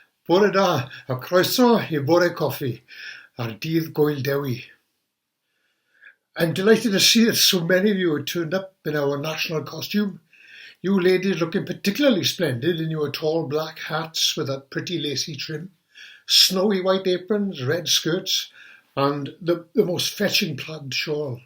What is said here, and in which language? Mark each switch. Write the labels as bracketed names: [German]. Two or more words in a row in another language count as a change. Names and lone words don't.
[Welsh] Bore da, a croeso I bore coffi, ar dydd Gwyl Dewi. [English] I'm delighted to see that so many of you have turned up in our national costume. You ladies looking particularly splendid in your tall black hats with that pretty lacy trim, snowy white aprons, red skirts, and the most fetching plaid shawl.